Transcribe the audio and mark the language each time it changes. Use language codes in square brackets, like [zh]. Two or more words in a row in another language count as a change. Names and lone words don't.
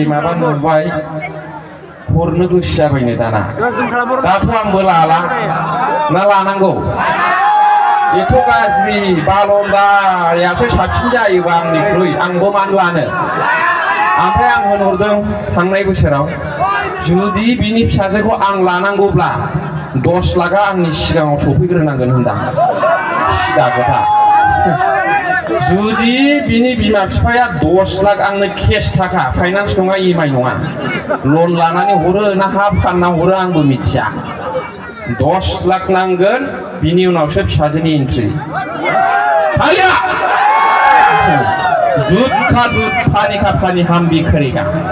[brx] माबा नुबाय हरनो गोसो जाबायनो दाना दाथ' आंबो लाला ना लानांगौ एथ' गाज्रि बालन्दायासो साबसिन जायोबा आंनिख्रुइ आंबो मानो लानो ओमफ्राय आं होनहरदों थांनाय बोसोराव जुदि बिनि फिसाजोखौ आं लानांगौब्ला 10 लाखआ आंनि सिगाङाव सफैग्रोनांगोन होनदां सिदा खोथा जुदि बिनि बिमा बिफाया 10 लाख आंनो केस थाखा फाइनान्स नङा इएमआइ नङा लन लानानै हरो ना हा फानना हरो आंबो मिथिया 10 लाख नांगोन बिनि उनावसो फिसाजोनि एन्ट्रि आया [hi] दूध का दूध पानी का पानी हम भी करेगा